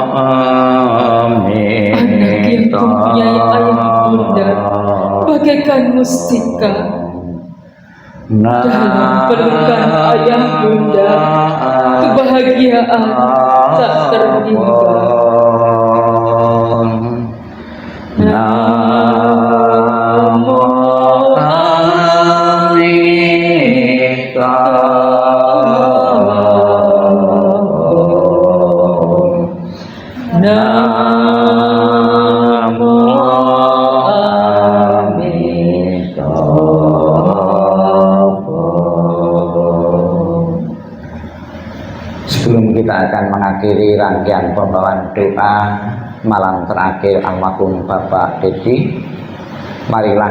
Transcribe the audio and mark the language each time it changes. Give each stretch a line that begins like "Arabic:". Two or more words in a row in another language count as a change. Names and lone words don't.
Indonesian: Anak yang mempunyai ayah bunda bagaikan mustika. Dalam pelukan ayah bunda, kebahagiaan tak terhingga. Namo Amitabha. Namo Amitabha. Sebelum kita akan mengakhiri rangkaian pembawaan doa malam terakhir almarhum Bapak Dedi, marilah